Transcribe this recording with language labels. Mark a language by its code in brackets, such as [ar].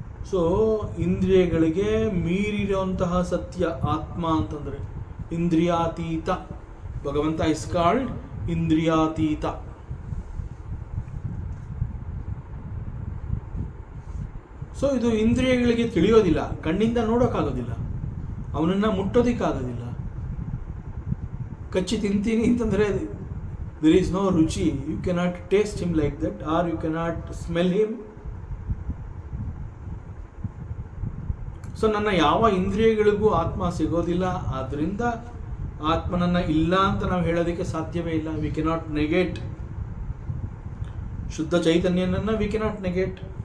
[kn] So ಇಂದ್ರಿಯಗಳಿಗೆ ಮೀರಿರುವಂತಹ ಸತ್ಯ ಆತ್ಮ ಅಂತಂದರೆ ಇಂದ್ರಿಯಾತೀತ. ಭಗವಂತ [en] is called [kn] ಇಂದ್ರಿಯಾತೀತ. ಸೊ ಇದು ಇಂದ್ರಿಯಗಳಿಗೆ ತಿಳಿಯೋದಿಲ್ಲ, ಕಣ್ಣಿಂದ ನೋಡೋಕ್ಕಾಗೋದಿಲ್ಲ, ಅವನನ್ನು ಮುಟ್ಟೋದಕ್ಕಾಗೋದಿಲ್ಲ. ಕಚ್ಚಿ ತಿಂತೀನಿ ಅಂತಂದರೆ [en] there is no ruchi, you cannot taste him like that, or you cannot smell him. [kn] So ನನ್ನ ಯಾವ ಇಂದ್ರಿಯಗಳಿಗೂ ಆತ್ಮ ಸಿಗೋದಿಲ್ಲ. ಆದ್ದರಿಂದ ಆತ್ಮನನ್ನು ಇಲ್ಲ ಅಂತ ನಾವು ಹೇಳೋದಕ್ಕೆ ಸಾಧ್ಯವೇ ಇಲ್ಲ. [en] we cannot negate [kn] ಶುದ್ಧ ಚೈತನ್ಯನನ್ನು, [en] We cannot negate.